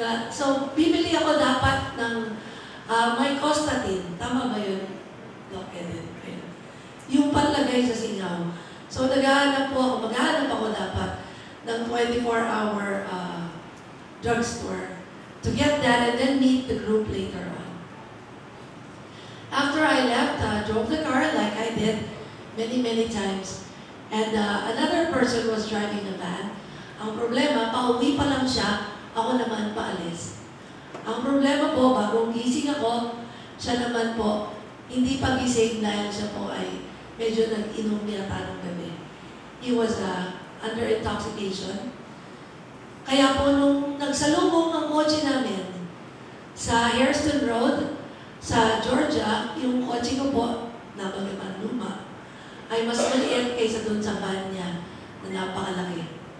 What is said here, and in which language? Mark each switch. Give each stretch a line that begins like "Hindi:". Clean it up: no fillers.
Filipino: So, bibili ako dapat ng may Costatin. Tama ba yun? Doc Eden. Yung panlagay sa singaw.
English: So,
Filipino: maghahanap ako dapat ng
English: 24-hour drugstore to get that and then meet the group later on. After I left, drove the car like I did many times. And another person was driving a van.
Filipino: Ang problema, pauwi pa lang siya, ako naman paalis. Ang problema po, bagong gising ako, siya naman po, hindi pa gising dahil siya po ay medyo nag-inom yata ng gabi.
English: He was under intoxication.
Filipino: Kaya po nung nagsalubong ang kotse namin sa Hairston Road, sa Georgia, yung kotse ko po, napagaman luma, ay mas maliit kaysa dun sa van niya na napakalaki.